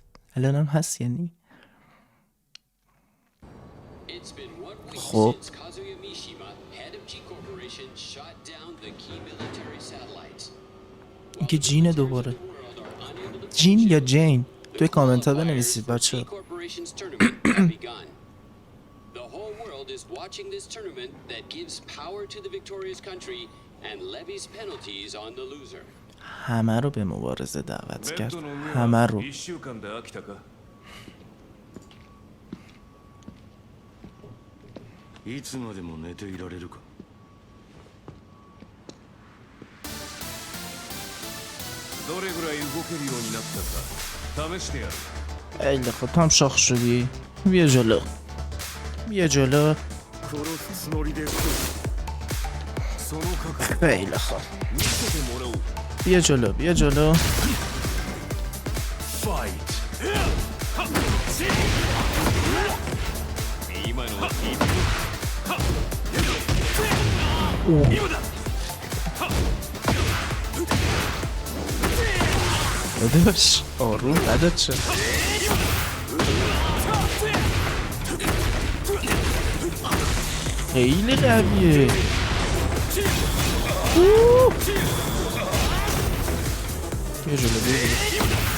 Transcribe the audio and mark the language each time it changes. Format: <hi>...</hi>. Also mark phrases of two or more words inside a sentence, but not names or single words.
<fa>الان هم هست یعنی. خب این که جینه دوباره. جین یا جین؟ توی کامنت ها بنویسید بچه.</fa> <en>is watching this tournament that gives power to the victorious country and levies penalties on the loser.</en> <fa>همه رو به مبارزه دعوت کرد. همه رو.</fa> <ja>いつまでも寝ていられるか。どれぐらい動けるようになったか試してやる。</ja> <fa>خیلی خب تو هم شاخ شدی. بیا جلو بیا جلو.</fa> <ja>殺すつもりで来い。その覚悟</ja> <fa>خیلی خوب</fa> <ja>見せてもらおう。</ja> <fa>بیا جلو بیا جلو. Fight.</fa> <ja>今のは一歩。今だ。</ja> <fa>داداش آروم بدت شد. خیلی قویه. بیا جلو بیا جلو.</fa>